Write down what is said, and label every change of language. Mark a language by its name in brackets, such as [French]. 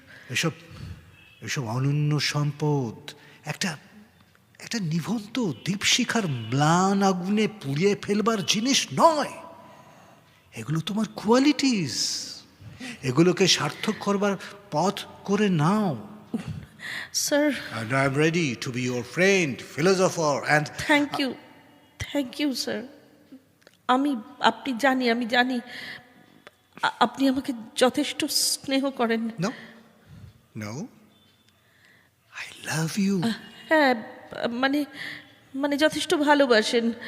[Bangla] এসব এসব অনন্য সম্পদ একটা একটা নিভন্ত দীপশিখার ম্লান আগুনে পুড়িয়ে ফেলবার জিনিস নয়। এগুলো তোমার কোয়ালিটিস, এগুলোকে সার্থক করবার পথ করে নাও। Sir [English] And I'm ready to be your friend, philosopher, and thank you sir. [Bangla] আপনি আমি জানি আপনি আমাকে যথেষ্ট স্নেহ করেন। [English] no, no, I love you. [Bangla] হ্যাঁ, মানে মানে যথেষ্ট ভালোবাসেন।